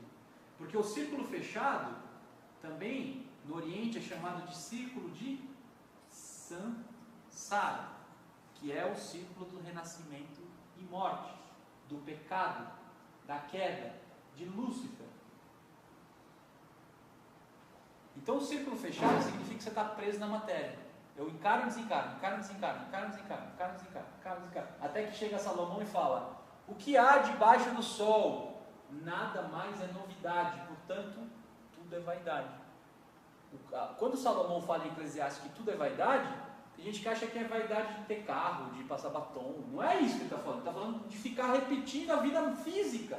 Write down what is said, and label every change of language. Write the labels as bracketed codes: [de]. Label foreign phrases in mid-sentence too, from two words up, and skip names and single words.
[pt] Porque o círculo fechado, também no Oriente é chamado de círculo de Sansara, que é o círculo do renascimento e morte, do pecado, da queda, de Lúcifer. Então o círculo fechado significa que você está preso na matéria. Eu encaro e desencaro, encaro e desencaro, encaro e desencaro, encaro e desencaro, encaro e desencaro. Até que chega Salomão e fala: o que há debaixo do sol? Nada mais é novidade, portanto, tudo é vaidade. Quando Salomão fala em Eclesiastes que tudo é vaidade, tem gente que acha que é vaidade de ter carro, de passar batom. Não é isso que ele está falando. Ele está falando de ficar repetindo a vida física.